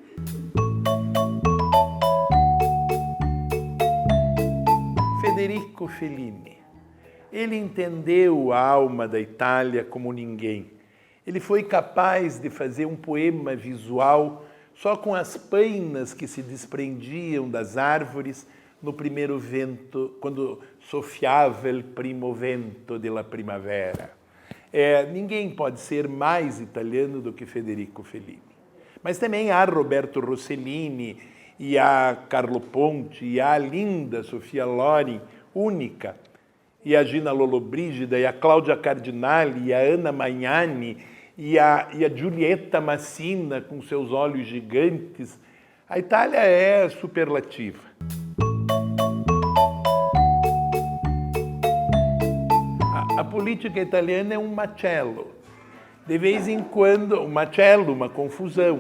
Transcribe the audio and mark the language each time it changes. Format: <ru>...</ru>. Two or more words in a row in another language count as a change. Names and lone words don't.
<pt>Federico Fellini. Ele entendeu a alma da Itália como ninguém. Ele foi capaz de fazer um poema visual só com as painas que se desprendiam das árvores no primeiro vento, quando</pt> <it>soffiava il primo vento della primavera.</it> <pt>Ninguém pode ser mais italiano do que Federico Fellini. Mas também há Roberto Rossellini, e há Carlo Ponti, e há a linda Sofia Loren, única, e a Gina Lollobrigida, e a Cláudia Cardinali, e a Anna Magnani, e a Giulietta Massina, com seus olhos gigantes. A Itália é superlativa. A política italiana é um macello. De vez em quando, um macello, uma confusão.</pt>